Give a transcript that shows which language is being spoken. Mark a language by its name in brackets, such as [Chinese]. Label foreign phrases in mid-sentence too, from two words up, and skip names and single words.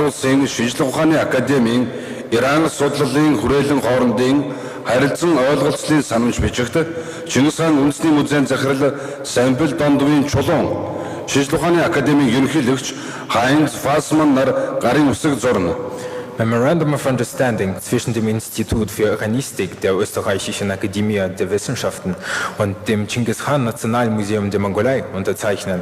[Mongolian] улсын шинжлэх ухааны академийн Иран судлалын хүрээлэн хоорондын харилцан ойлголцлын санамж бичигт Чингис хаан үндэсний музейн захирал Самбил Дондовын чулуун шинжлэх ухааны академийн ерөнхийлөгч Хайнц Фасман нар гарын үсэг зурна. [German] Memorandum of Understanding zwischen dem Institut für Iranistik der Österreichischen Akademie der Wissenschaften und dem Chinggis Khan Nationalmuseum der Mongolei unterzeichnen.